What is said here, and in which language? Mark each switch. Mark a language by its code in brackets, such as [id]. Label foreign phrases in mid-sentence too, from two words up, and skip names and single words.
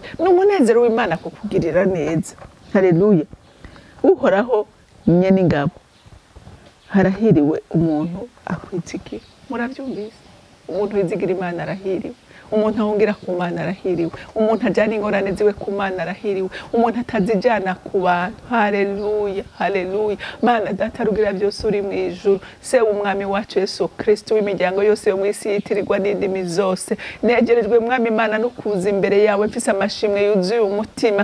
[rn] N'umunezero w'Imana kukugirira neza. Haleluya. Uhoraho nyene ingabo. Harahiriwe umuntu akwizigira. Murabyumvise? Umuntu wizigira Imana arahiriwe. Umuntu ahungira ku Mana arahiriwe. Umuntu ajana ingorane ziwe ku Mana arahiriwe. Umuntu atazijana ku bantu. Haleluya, haleluya. Mana data rugira byose uri mu ijuru. Se umwami wacu Yesu Kristo w'imiryango yose yo mu isi yitirirwa n'indimi zose. Negerejwe mwami Mana no kuza imbere yawe mfise amashimwe yuzuye umutima.